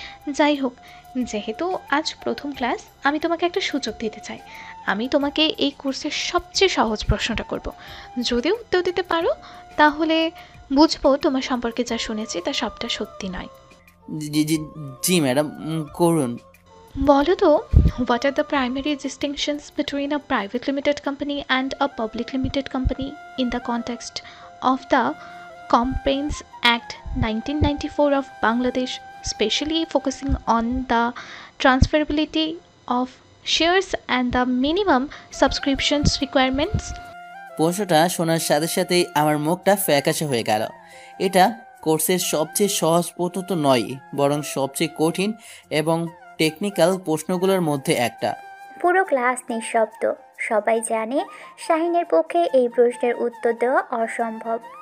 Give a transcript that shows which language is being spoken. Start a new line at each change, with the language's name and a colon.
Bangla: যাই হোক, যেহেতু আজ প্রথম ক্লাস, আমি তোমাকে একটা সুযোগ দিতে চাই। আমি তোমাকে এই কোর্সের সবচেয়ে সহজ প্রশ্নটা করব। যদি উত্তর দিতে পারো তাহলে বুঝবো তোমার সম্পর্কে যা শুনেছি তা সবটা সত্যি নয়। জি জি জি ম্যাডাম, করুন। বলো তো,
English: what are the primary distinctions between a private limited company and a public limited company in the context of the Companies Act 1994 of Bangladesh, especially focusing on the transferability of shares and the minimum subscriptions requirements?
Bangla: প্রশ্নটা শোনার সাথে সাথেই আমার মুখটা ফ্যাকাশে হয়ে গেল। এটা কোর্সের সবচেয়ে সহজ প্রশ্ন তো নয়, বরং সবচেয়ে কঠিন এবং টেকনিক্যাল প্রশ্নগুলোর মধ্যে একটা। পুরো ক্লাস নিঃশব্দ। সবাই জানে শাহিনের পক্ষে এই প্রশ্নের উত্তর দেওয়া অসম্ভব।